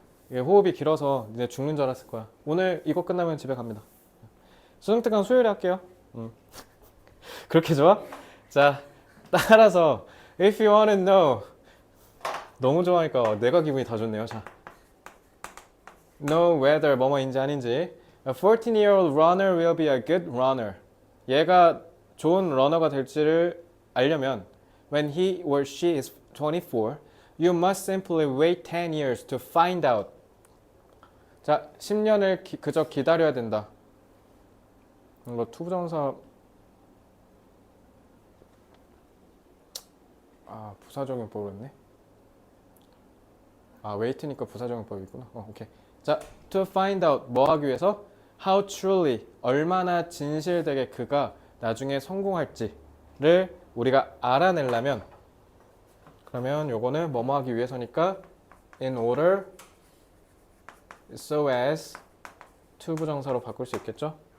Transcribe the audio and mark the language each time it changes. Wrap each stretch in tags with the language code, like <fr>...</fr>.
<ko>이게 호흡이 길어서 니네 죽는 줄 알았을 거야. 오늘 이거 끝나면 집에 갑니다. 수능 특강 수요일에 할게요. 그렇게 좋아? 자, 따라서</ko> <en>if you wanna know</en> <ko>너무 좋아하니까 내가 기분이 다 좋네요. 자,</ko> <en>know whether</en> <ko>뭐뭐인지 아닌지.</ko> <en>A 14-year-old runner will be a good runner.</en> <ko>얘가 좋은 러너가 될지를 알려면</ko> <en>when he or she is 24, you must simply wait 10 years to find out.</en> <ko>자, 10년을 그저 기다려야 된다. 이거 투부정사 부사적용법이었네. wait니까 부사적용법이구나. 오케이. 자,</ko> <en>to find out</en> <ko>뭐 하기 위해서</ko> <en>how truly</en> <ko>얼마나 진실되게 그가 나중에 성공할지를 우리가 알아내려면 그러면 요거는 뭐뭐 하기 위해서니까</ko> <en>in order so as</en> <ko>투부정사로 바꿀 수 있겠죠?</ko>